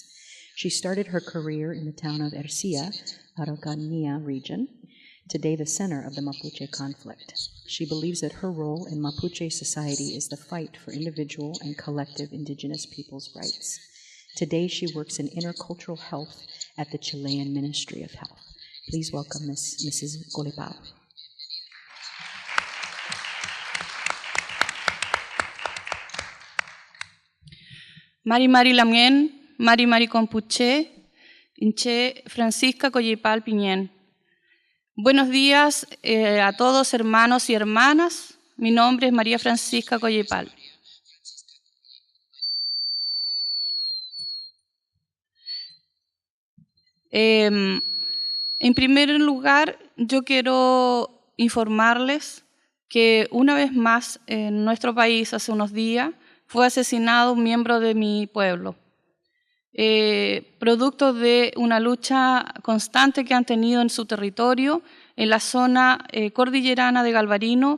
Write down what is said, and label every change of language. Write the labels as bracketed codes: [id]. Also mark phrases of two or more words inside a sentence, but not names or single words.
[en] She started her career in the town of Ercilla, Araucanía region, today the center of the Mapuche conflict. She believes that her role in Mapuche society is the fight for individual and collective indigenous peoples' rights. Today, she works in intercultural health at the Chilean Ministry of Health. Please welcome Mrs. Colipao. [arn] Mari Lamien, Mari Compuche, Inche Francisca Colipao Piñén. [es] Buenos días a todos, hermanos y hermanas. Mi nombre es María Francisca Colipao. En primer lugar, yo quiero informarles que una vez más en nuestro país hace unos días fue asesinado un miembro de mi pueblo, producto de una lucha constante que han tenido en su territorio, en la zona cordillerana de Galvarino.